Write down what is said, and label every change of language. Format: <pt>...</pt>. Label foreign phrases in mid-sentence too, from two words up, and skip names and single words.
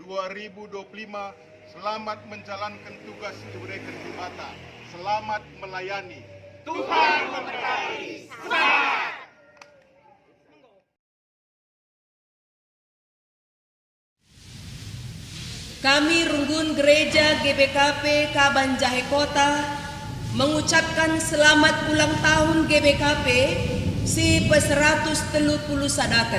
<id>Selamat menjalankan tugas diberikan jabatan. Selamat melayani. Tuhan memberkati. Selamat. Kami Runggun Gereja GBKP Kabanjahe Kota mengucapkan selamat ulang tahun GBKP</id> <btx>si pe-130 sadakan.</btx>